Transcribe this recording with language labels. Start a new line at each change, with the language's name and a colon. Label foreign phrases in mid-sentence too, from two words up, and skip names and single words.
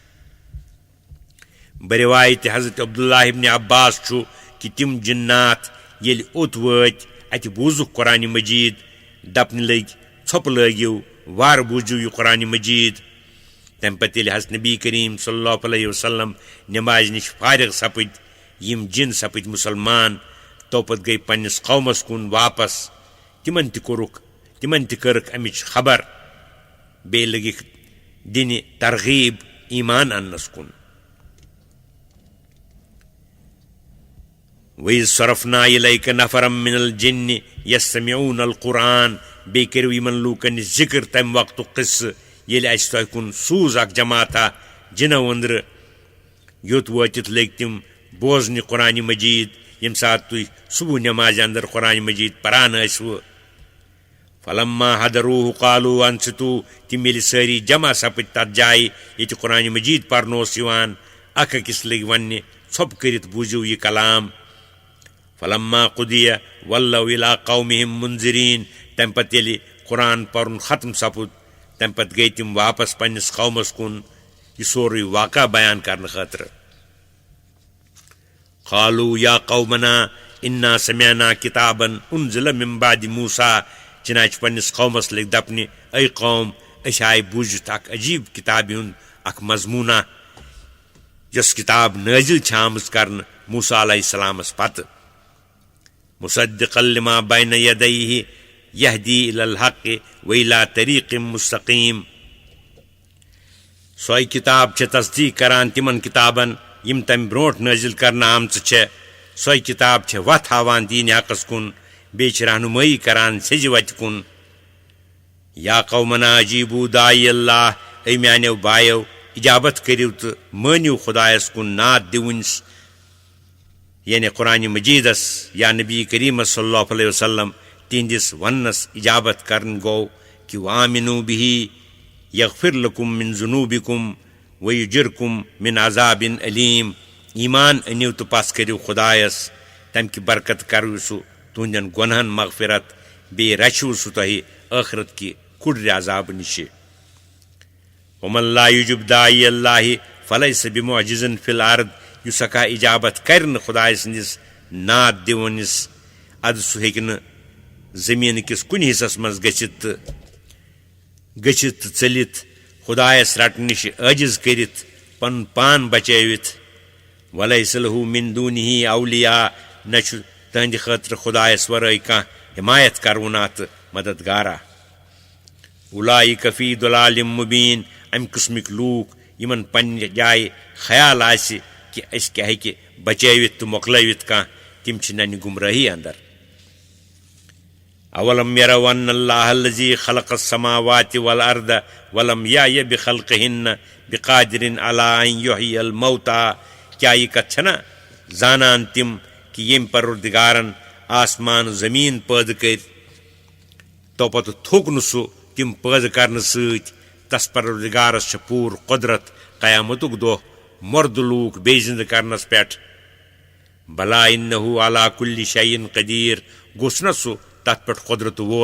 Kashmiri: برِوایتِ حضرت عبداللہ ابن عباس چھُ کہ تِم جنات ییٚلہِ اوٚت وٲتۍ اتہِ بوٗزُکھ قرآن مجیٖد دپنہِ لٔگۍ ژھۄپہٕ لٲگِو وارٕ بوٗزِو یہِ قرآن مجیٖد تمہِ پتہٕ ییٚلہِ حضرت نبی کریم
Arabic: صلی اللہ علیہ وسلم
Kashmiri: نٮ۪مازِ نِش فارغ سپٕدۍ یِم جن سپٕدۍ مُسلمان توپت گٔیہِ پننِس قومس کُن واپس تِمن تہِ کٔرٕکھ امِچ خبر بیٚیہِ لٔگِکھ دِنہِ ترغیٖب ایٖمان اننس کُن
Arabic: وَإِذ صَرَفْنَا إِلَيْكَ نَفَرًا مِّنَ الْجِنِّ يَسْتَمِعُونَ الْقُرْآنَ
Kashmiri: بیٚیہِ کٔرِو یِمن لوٗکن نِش ذِکر تمہِ وقتُک قصہٕ ییٚلہِ اَسہِ تۄہہِ کُن سوٗز اکھ جماعتھا جِنو أنٛدرٕ یوٚت وٲتِتھ لٔگۍ تِم بوزنہِ قرآن مجیٖد ییٚمہِ ساتہٕ تُہۍ صبح نٮ۪مازِ اندر قرآن مجیٖد پران ٲسوٕ
Arabic: فلما حضروٗہ قالوٗ انصتوٗ
Kashmiri: تِم ییٚلہِ سٲری جمع سپٕدۍ تتھ جایہِ ییٚتہِ قرآن مجیٖد پرنہٕ اوس یِوان اکھ أکِس لٔگۍ وننہِ ژھۄپہٕ کٔرِتھ بوٗزِو یہِ کلام
Arabic: فلما قُضِیَ وَلَّوْا إِلَىٰ قَوْمِهِمْ مُنذِریٖن
Kashmiri: تمہِ پتہٕ ییٚلہِ قرآن پرُن ختم سپُد تمہِ پتہٕ گٔیہِ تِم واپس پننِس قومس کُن یہِ سورُے واقعہ بیان کرنہٕ خٲطرٕ
Arabic: قالوٗ یا قومنا اِنا سمعنا کِتابن اُنزِلَ مِن بَعدِ موٗسیٰ
Kashmiri: چنانچہ پننِس قومس لٔگۍ دپنہِ اے قوم أسۍ آیہِ بوٗزِتھ اکھ عجیٖب کِتابہِ ہُنٛد اکھ مضموٗنا یۄس کِتاب نٲزِل چھِ آمٕژ کرنہٕ موٗسیٰ علیہ السلامس پتہٕ
Arabic: مُصدِقًا لِمَا بَیْنَ یَدَیْہِ یَہْدِی إِلَى الْحَقِّ وَإِلَىٰ طٔریٖقٍ مُسْتَقیٖم
Kashmiri: سۄے کِتاب چھےٚ تصدیٖق کران تِمن کِتابن یِم تمہِ برونٛٹھ نٲزِل کرنہٕ آمژٕ چھےٚ سۄے کِتاب چھےٚ وتھ ہاوان دیٖنِ حقس کُن بیٚیہِ چھِ رہنُمٲیی کران سیٚزِ وتہِ کُن یا
Arabic: قومنا اجیٖبوٗ داعِیَ اللہ
Kashmiri: اے میانیو بایو اجابت کٔرِو تہٕ مٲنِو خۄدایس کُن نعت دِوٕنِس یعنی قرآن مجیٖدس یا نبی کریٖمس
Arabic: صلی اللہ علیہ وسلم
Kashmiri: تِہنٛدِس وننس اجابت کرن گوٚو کہ
Arabic: وآمِنوٗ بِہی یغفر لکم من ذنوٗبِکُم ویُجِرکُم من عذابٍ
Kashmiri: علیم ایٖمان أنِو تہٕ پس کٔرِو خۄدایس تمہِ کہِ برکت کرو سُہ تُہنٛدٮ۪ن گۄنہن مغفرت بیٚیہِ رچھِو سُہ تۄہہِ ٲخرت کہِ کُڑرِ عذابہٕ نِشہِ
Arabic: ومن لا یُجِب داعِیَ اللہِ فلیسَ بِمُعجِزٍ فِی الأرض
Kashmiri: یُس ہٮ۪کہا اجابت کرِ نہٕ خۄداے سٕنٛدِس نعت دِوٲنِس ادٕ سُہ ہیٚکہِ نہٕ زٔمیٖنہٕ کِس کُنہِ حِصس منٛز گٔژھِتھ تہٕ ژٔلِتھ خۄدایس رٹنہٕ نِش عٲجِز کٔرِتھ پنُن پان بچٲوِتھ
Arabic: ولیسَ لَہُ مِن دوٗنِہِ اولیاء
Kashmiri: نہ چھُ تٕہنٛدِ خٲطرٕ خۄدایس ورٲے کانٛہہ حمایت کروُنا تہٕ مددگارا
Arabic: اولئِکَ فی ضلالٍ مُبیٖن
Kashmiri: امہِ قٕسمٕکۍ لوٗکھ یِمن پننہِ جایہِ خیال آسہِ کہ أسۍ کیٛاہ ہیٚکہِ بچٲوِتھ تہٕ مۄکلٲوِتھ کانٛہہ تِم چھِ ننہِ گمرٲہی اندر
Arabic: اولم یرو ان اللہ الذی خلق السماوات والارض ولم یعی بخلقہن بقادر علی ان یحیی الموتیٰ
Kashmiri: کیا یہ کتھ چھنا زانان تِم کہ ییٚمۍ پروردگارن آسمان زمیٖن پٲدٕ کٔرۍ توپتہٕ تھوٚک نہٕ سُہ تِم پٲدٕ کرنہٕ سۭتۍ تس پروردگارس چھِ پوٗرٕ قۄدرت قیامتُک دۄہ مردٕ لوٗکھ بیٚیہِ زِنٛدٕ کرنس پٮ۪ٹھ
Arabic: بلا انہ علی کُلہِ شیٖءٍ قدیٖر
Kashmiri: گوٚژھ نا سُہ تتھ پٮ۪ٹھ قۄدرتہٕ وول آسُن سۄے پرٛٮ۪تھ چیٖزس پٮ۪ٹھ قۄدرتہٕ وول چھُ
Arabic: وما خلقنا الجن والانس الا لِیعبُدوٗن
Kashmiri: تہٕ أسۍ چھِنہٕ جِن تہٕ انسانن مگر